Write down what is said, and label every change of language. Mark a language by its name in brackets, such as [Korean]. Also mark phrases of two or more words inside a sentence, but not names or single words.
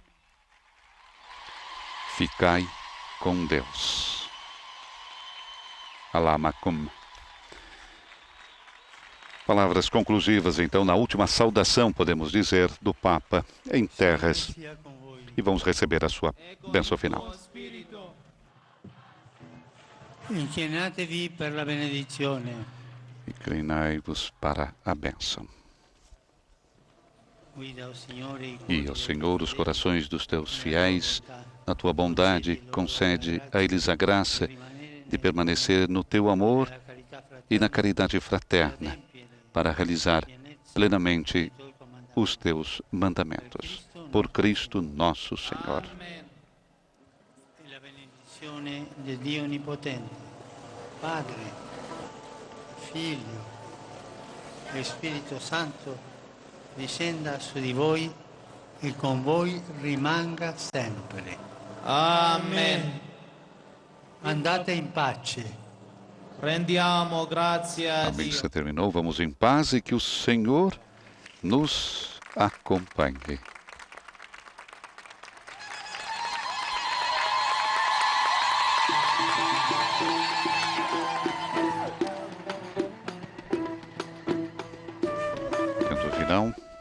[Portuguese] Ficai com Deus. [Arabic] الله معكم. [Portuguese] Palavras conclusivas, então, na última saudação, podemos dizer, do Papa em terras. E vamos receber a sua bênção final. [Italian] Inclinatevi per la benedizione. [Portuguese] Inclinai-vos para a bênção. E ao Senhor os corações dos teus fiéis, na tua bondade, concede a eles a graça de permanecer no teu amor e na caridade fraterna, para realizar plenamente os teus mandamentos. Por Cristo nosso Senhor. [Italian] E la benedizione di Dio Onnipotente, Padre, Figlio e Spirito Santo discenda su di voi e con voi rimanga sempre. Amen. Andate in pace. Rendiamo grazie a A Dio. [Portuguese] missa terminou, vamos em paz e que o Senhor nos acompanhe. Canto final.